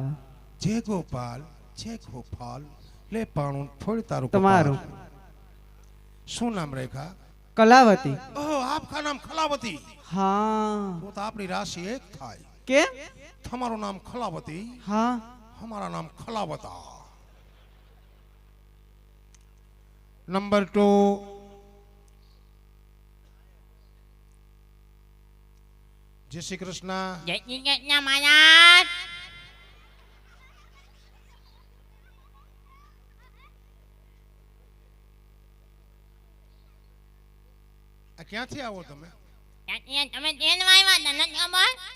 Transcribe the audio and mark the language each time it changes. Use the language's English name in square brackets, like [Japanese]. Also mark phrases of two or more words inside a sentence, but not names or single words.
[Gujarati] જય ગોપાલ જય ગોપાલ. લે પાણું ફોડ તારું. તમારું શું નામ રેખા? કલાવતી. [Hindi] ओह आपका नाम खलावती. [Gujarati] હા તો આપણી રાશિ એક થાય. કે તમારું નામ ખલાવતી, હા [Hindi] हमारा नाम खलावता. नंबर 2 जय श्री कृष्ण. [Gujarati] જય શ્રી કૃષ્ણ મહારાજ. આ ક્યાંથી આવો તમે? તમે ટ્રેન આવ્યા હતા નથી ખબર?